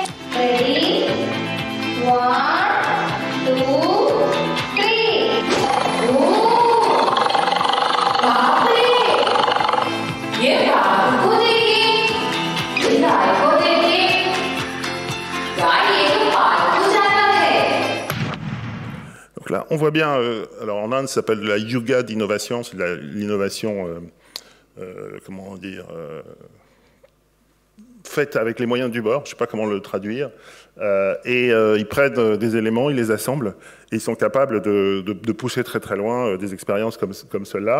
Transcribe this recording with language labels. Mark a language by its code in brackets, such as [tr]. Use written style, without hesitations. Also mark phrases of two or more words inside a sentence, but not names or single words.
[en] Ready? 1, 2, 3. [hi] ओह, बाप रे! ये बाघ को देखिए, ये गाय को देखिए। गाय एक पालतू जानवर है। [fr] Donc là, on voit bien, alors en Inde, ça s'appelle de la yoga d'innovation, c'est de l'innovation, comment dire, faite avec les moyens du bord, je ne sais pas comment le traduire, et ils prennent des éléments, ils les assemblent, et ils sont capables de pousser très très loin des expériences comme celle-là.